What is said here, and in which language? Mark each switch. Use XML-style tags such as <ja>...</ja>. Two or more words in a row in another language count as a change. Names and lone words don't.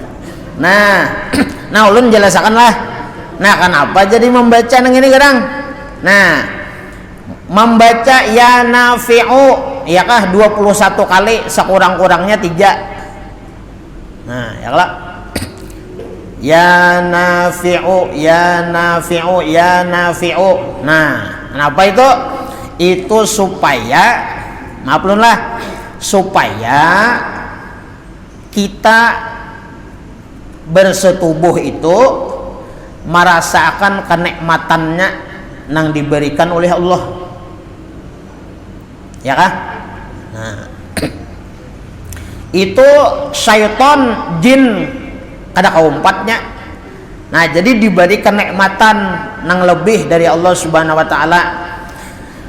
<bjn>Nah, ulun jelasakan lah.</bjn> <id>Nah, kenapa jadi membaca nang ini kadang? Nah, membaca</id> <ar>يا نافع</ar> <id>ya kah 21 kali, sekurang-kurangnya 3. Nah, ya lah.</id> <ar>يا نافع، يا نافع، يا نافع.</ar> <id>Nah, kenapa itu? Itu supaya, maaflun lah, supaya kita bersetubuh itu merasakan kenikmatannya yang diberikan oleh Allah. Ya kah?</id> <bjn>Nah, itu syaitan jin kada kaumpatnya.</bjn> <id>Nah, jadi diberi kenikmatan yang lebih dari Allah</id> <ar>سبحانه وتعالى.</ar>